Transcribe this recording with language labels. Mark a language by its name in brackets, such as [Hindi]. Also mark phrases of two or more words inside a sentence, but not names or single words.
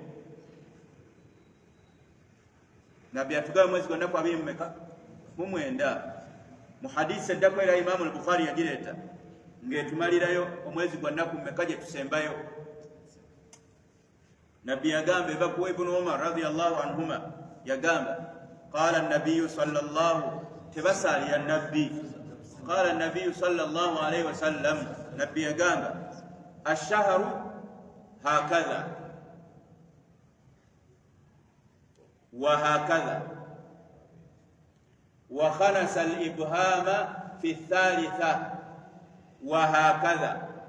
[Ganda] Nabbi atugamba mwezi gwa nnaku 29. Mu hadisi eddako era Imaamu al-Bukhari yagireeta ng'etumalirayo omwezi gwa nnaku mmeka gye tusembayo. Nabbi yagamba eva ku Ibn Umar [Arabic] رضي الله عنهما, [Ganda] yagamba [Arabic] قال النبي صلى الله, [Ganda] tebasaalira nabbi, [Arabic] قال النبي صلى الله عليه وسلم, [Ganda] nabbi yagamba [Arabic] الشهر هكذا وهكذا وخنس الإبهام في الثالثة وهكذا.